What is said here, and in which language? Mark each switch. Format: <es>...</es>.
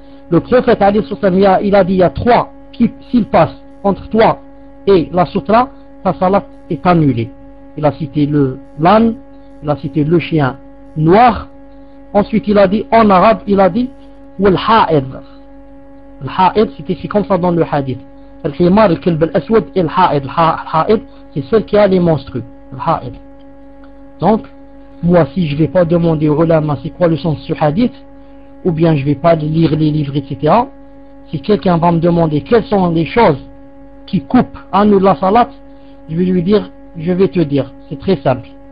<fr>Le prophète, alayhi sallam, il a dit, il y a trois qui, s'ils passent entre toi et la sutra, ta salat est annulée. il a cité le l'âne, il a cité le chien noir. Ensuite, il a dit en arabe, il a dit والحائض. الحائض, c'était comme ça dans le hadith.</fr> <ar>الحمار الكلب الأسود الحائض.</ar> <fr>الحائض, c'est celle qui a les monstres.</fr> <ar>الحائض.</ar> <fr>Donc, moi, si je ne vais pas demander au ulama c'est quoi le sens du hadith, ou bien je ne vais pas lire les livres, etc., si quelqu'un va me demander quelles sont les choses qui coupent à nous la salat, je vais lui dire, je vais te dire, c'est très simple.</fr>